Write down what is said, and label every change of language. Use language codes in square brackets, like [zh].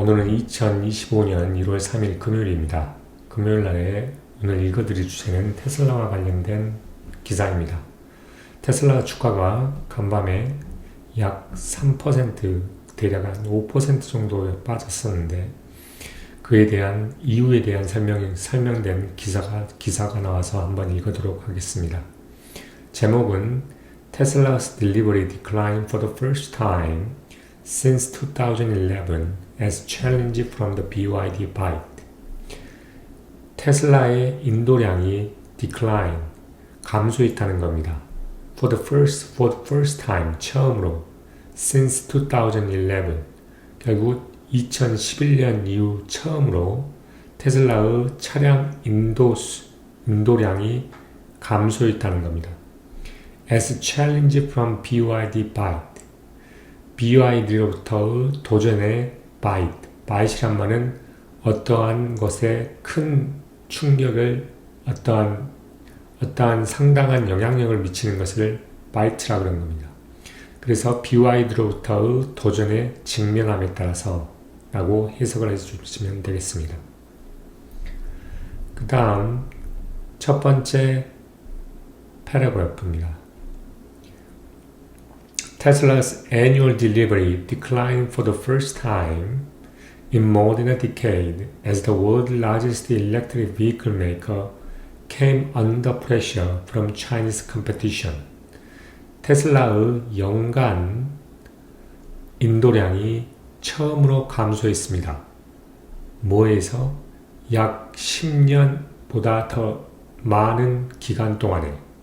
[ko] 오늘은 2025년 1월 3일 금요일입니다. 금요일 날에 오늘 읽어드릴 주제는 테슬라와 관련된 기사입니다. 테슬라 주가가 간밤에 약 3% 대략 한 5% 정도 빠졌었는데 그에 대한 이유에 대한 설명된 기사가 나와서 한번 읽어보도록 하겠습니다. [en] 제목은 Tesla's delivery declined for the first time since 2011 as challenge from the BYD bite. [ko] 테슬라의 인도량이 decline, 감소했다는 겁니다. [en] For the first time, [ko] 처음으로, [en] since 2011, [ko] 결국 2011년 이후 처음으로 테슬라의 차량 인도량이 감소했다는 겁니다. [en] As challenge from BYD bite. [ko] BYD로부터의 도전의 바이트이란 말은 어떠한 것에 큰 충격을 어떠한 상당한 영향력을 미치는 것을 바이트라고 그런 겁니다. 그래서 BYD로부터의 도전에 직면함에 따라서 라고 해석을 해주시면 되겠습니다. 그 다음 첫 번째 패러그래프입니다. [en] Tesla's annual delivery declined for the first time in more than a decade as the world's largest electric vehicle maker came under pressure from Chinese competition. [ko] 테슬라의 연간 인도량이 처음으로 감소했습니다. 뭐에서? 약 10년보다 더 많은 기간 동안에.